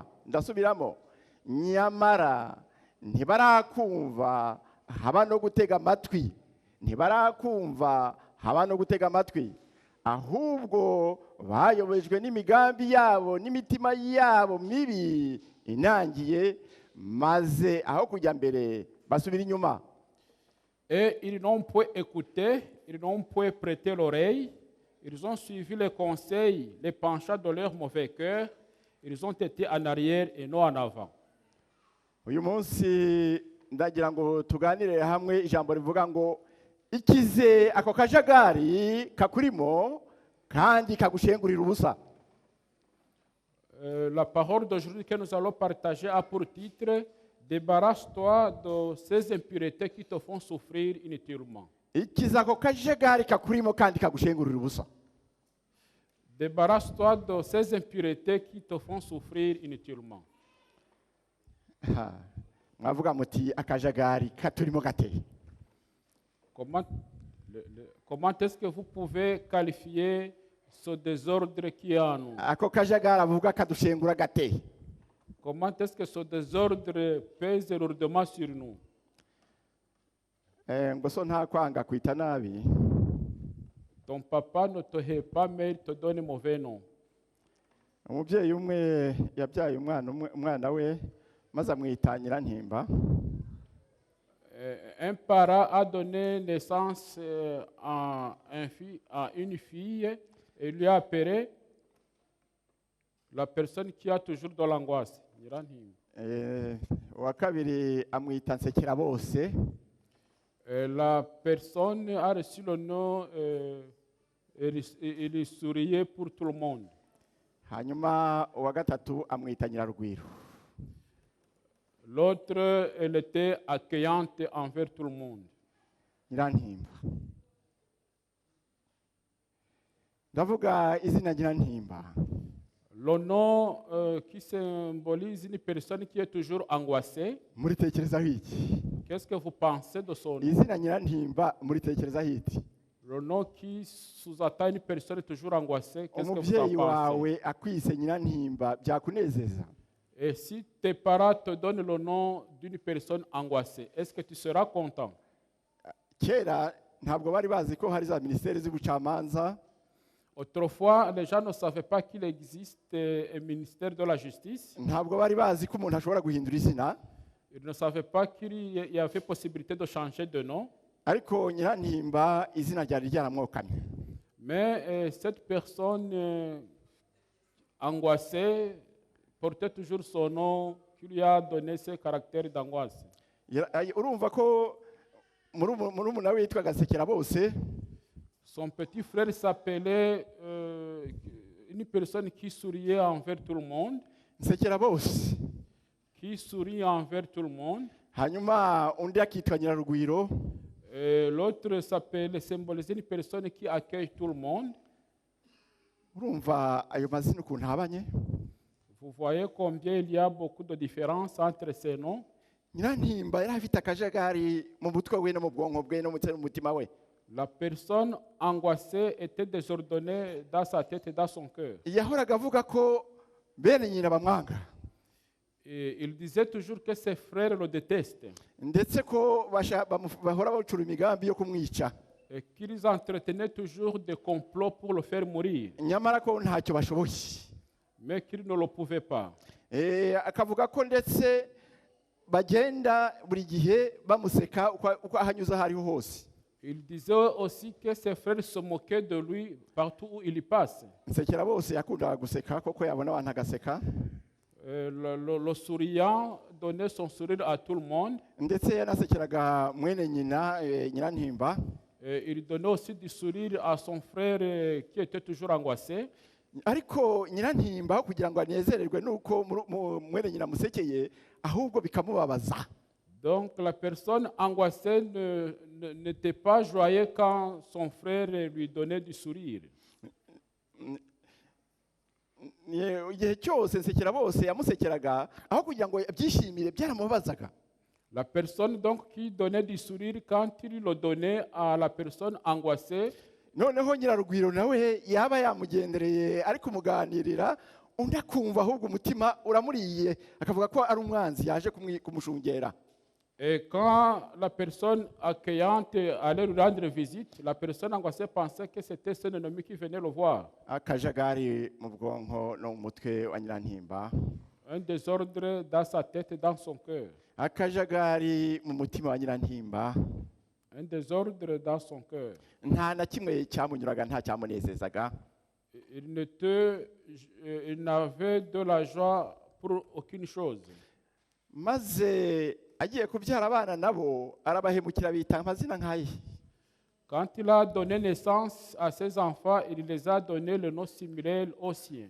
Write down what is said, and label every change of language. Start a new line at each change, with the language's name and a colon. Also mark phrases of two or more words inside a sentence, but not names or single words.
Kinyarwanda: Ndasubiramo, nyamara ntibarakumva haba no gutega amatwi, ntibarakumva haba no gutega amatwi, ahubwo bayobejwe n'imigambi yabo n'imitima yabo mibi inangiye, maze aho kujya mbere basubira inyuma.
French: Et ils n'ont point écouté, ils n'ont point prêté l'oreille, ils ont suivi les conseils, les penchants de leur mauvais cœur, ils ont été en arrière et non en avant.
Kinyarwanda: Uyu munsi ndagira ngo tuganire hamwe ijambo rivuga ngo ikize ako kajagari kakurimo kandi kagushengurira ubusa.
French: La parole d'aujourd'hui que nous allons partager a pour titre « Débarrasse-toi de ces impuretés qui te font souffrir inutilement ».
Kinyarwanda: Ikize ako kajagari kakurimo kandi kagushengurira ubusa.
French: Débarrasse-toi de ces impuretés qui te font souffrir inutilement.
Kinyarwanda: Mwavuga muti akajagari katurimo gateye.
French: Comment est-ce que vous pouvez qualifier ce désordre qui est en nous?
Kinyarwanda: Ako kajagari avuga kadushengura gateye.
French: Comment est-ce que ce désordre pèse lourdement sur nous?
Kinyarwanda: Ngo so nta kwanga kwita nabi.
French: Ton papa ne te hait pas, mais il te donne mauvais nom.
Kinyarwanda: Umubyeyi umwe yabyaye umwana we maze amwita Nyirantimba.
French: Un parent a donné naissance à une fille et lui a appelé la personne qui a toujours de l'angoisse.
Kinyarwanda: Uwa kabiri amwita Nsekerabose.
French: La personne a reçu le nom il souriait pour tout le monde.
Kinyarwanda: Hanyuma uwa gatatu amwita Nyirarugwiro.
French: L'autre, elle était accueillante envers tout le monde.
Kinyarwanda: Nyirantimba. Ndavuga izina Nyirantimba.
French: Le nom qui symbolise une personne qui est toujours angoissée.
Kinyarwanda: Muritekerezaho iki?
French: Qu'est-ce que vous pensez de son nom?
Kinyarwanda: Izina Nyirantimba muritekerezaho iki?
French: Le nom qui sous-attend une personne toujours angoissée. Qu'est-ce que vous en
Kinyarwanda: Umubyeyi
French: pensez?
Kinyarwanda: wawe akwise Nyirantimba byakunezeza?
French: Et si tes parents te donnent le nom d'une personne angoissée, est-ce que tu seras content?
Kinyarwanda: Kera ntabwo bari bazi ko hari za ministeri z'ubucamanza.
French: Autrefois, les gens ne savaient pas qu'il existe un ministère de la justice.
Kinyarwanda: Ntabwo bari bazi ko umuntu ashobora guhindura izina.
French: Ils ne savaient pas qu'il y avait possibilité de changer de nom.
Kinyarwanda: Ariko Nyirantimba izina ryari ryaramwokamye.
French: Mais cette personne angoissée portait toujours son nom qui lui a donné ce caractère d'angoisse.
Kinyarwanda: Urumva ko murumuna we yitwaga Nsekerabose.
French: Son petit frère s'appelait une personne qui souriait envers tout le monde.
Kinyarwanda: Nsekerabose.
French: Qui sourit envers tout le monde.
Kinyarwanda: Hanyuma undi akitwa Nyirarugwiro.
French: L'autre s'appelle symboliser une personne qui accueille tout le monde.
Kinyarwanda: Urumva ayo mazina ukuntu habanye.
French: Vous voyez combien il y a beaucoup de différences entre ces noms.
Kinyarwanda: Nyirantimba yari afite akajagari mu mutwe we no mu bwonko bwe no mu mutima we.
French: La personne angoissée était désordonnée dans sa tête et dans son cœur.
Kinyarwanda: Yahoraga avuga ko bene nyina bamwanga.
French: Et il disait toujours que ses frères le détestent.
Kinyarwanda: Ndetse ko bahora bacura imigambi yo kumwica.
French: Et qu'ils entretenaient toujours des complots pour le faire mourir.
Kinyarwanda: Nyamara ko ntacyo bashoboye.
French: Mais qu'ils ne le pouvaient pas.
Kinyarwanda: Akavuga ko ndetse bagenda buri gihe bamuseka uko ahanyuze hariho hose.
French: Il disait aussi que ses frères se moquaient de lui partout où il y passe.
Kinyarwanda: Nsekerabose yakundaga guseka koko yabona abantu agaseka.
French: Le souriant donnait son sourire à tout le monde.
Kinyarwanda: Ndetse yanasekeraga mwene nyina Nyirantimba.
French: Il donnait aussi du sourire à son frère qui était toujours angoissé.
Kinyarwanda: Ariko Nyirantimba kugira ngo anezererwe nuko mwene nyina musekeye ahubwo bikamubabaza.
French: Donc la personne angoissée n'était pas joyeuse quand son frère lui donnait du sourire.
Kinyarwanda: igihe cyose nsekera bose yamusekeraga aho kugira ngo abyishimire byaramubabazaga.
French: La personne donc qui donnait du sourire, quand il le donnait à la personne angoissée,
Kinyarwanda: noneho nyirarugwiro nawe yaba yamugendereye ari kumuganirira undi akumva ahubwo umutima uramuriye akavuga ko ari umwanzi yaje kumushungera.
French: et quand la personne accueillante allait lui rendre visite, la personne angoissée pensait que c'était son ennemi qui venait le voir.
Kinyarwanda: Akajagari mu bwonko no mu mutwe wa Nyirantimba,
French: Un désordre dans sa tête et dans son cœur.
Kinyarwanda: akajagari mu mutima wa Nyirantimba,
French: Un désordre dans son cœur.
Kinyarwanda: nta na kimwe cyamunyuraga, nta cyamunezezaga.
French: Il n'avait de la joie pour aucune chose.
Kinyarwanda: Maze agiye kubyara abana nabo arabahemukira bita amazina nk'aye.
French: Quand il a donné naissance à ses enfants, il les a donné le nom similaire au sien.